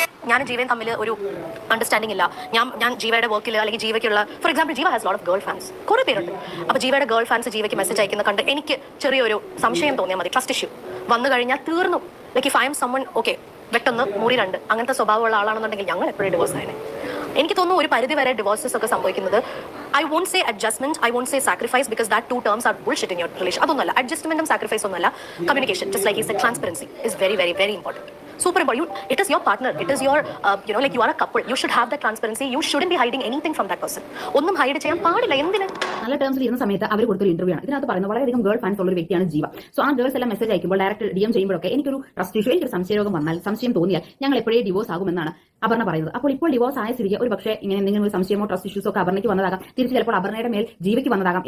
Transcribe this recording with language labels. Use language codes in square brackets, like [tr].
[ml] ഞാനും ജീവയും തമ്മിൽ ഒരു അണ്ടർസ്റ്റാൻഡിംഗ് ഇല്ല. ഞാൻ ജീവയുടെ വർക്കിൽ അല്ലെങ്കിൽ ജീവയ്ക്കുള്ള [en] for example Jeeva has lot of girl fans, [ml] കുറേ പേരുണ്ട്. അപ്പോൾ ജീവയുടെ ഗേൾ ഫാൻസ് ജീവയ്ക്ക് മെസ്സേജ് അയക്കുന്ന കണ്ട് എനിക്ക് ചെറിയൊരു സംശയം തോന്നിയാൽ മതി, ട്രസ്റ്റ് ഇഷ്യൂ വന്നു കഴിഞ്ഞാൽ തീർന്നു. [en] like if I'm summon okay [ml] വെട്ടൊന്ന് മുറി രണ്ട് അങ്ങനത്തെ സ്വഭാവമുള്ള ആളാണെന്നുണ്ടെങ്കിൽ ഞങ്ങൾ എപ്പോഴും ഡിവോഴ്സ് ആയനെ. എനിക്ക് തോന്നുന്നു ഒരു പരിധി വരെ ഡിവോഴ്സസ് ഒക്കെ സംഭവിക്കുന്നത് [en] I won't say adjustment, I won't say sacrifice, because that two terms are bullshit in your relation. [ml] അതൊന്നുമല്ല, അഡ്ജസ്റ്റ്മെന്റും സാക്രിഫൈസ് ഒന്നുമല്ല. [en] Communication, just like he said, transparency is very very very important. Super important. It is your partner, it is your like you are a couple, you should have that transparency. You shouldn't be hiding anything from that person. [ml] ഒന്നും hide ചെയ്യാൻ പാടില്ല. എന്തിന് നല്ല ടേംസിൽ ഇരുന്ന സമയത്ത് അവർ കൊടുത്തൊരു interview ആണ് ഇതിനകത്ത് പറയുന്നത്. വളരെയധികം ഗേൾ ഫാൻസ് ഉള്ള ഒരു വ്യക്തിയാണ് ജീവ. സോ ആ ഗേൾസ് എല്ലാം മെസ്സേജ് അയക്കുമ്പോൾ ഡയറക്റ്റ് DM ചെയ്യുമ്പോഴൊക്കെ എനിക്കൊരു ട്രസ്റ്റ് ഇഷ്യൂ, എനിക്കൊരു സംശയരോഗം വന്നാൽ, സംശയം തോന്നിയാൽ ഞങ്ങൾ എപ്പോഴേ ഡിവോഴ്സ് ആകുമെന്നാണ് അപർണ പറയുന്നത്. അപ്പോൾ ഇപ്പോൾ ഡിവോഴ്സ് ആയ സ്ഥിതിക്ക് ഒരു പക്ഷേ ഇങ്ങനെ എന്തെങ്കിലും ഒരു സംശയമോ ട്രസ്റ്റ് ഇഷ്യൂസോ ഒക്കെ അപർണയ്ക്ക് വന്നതാകാം, തിരിച്ച് ചിലപ്പോൾ അപർണയുടെ മേൽ ജീവയ്ക്ക് വന്നതാകാം.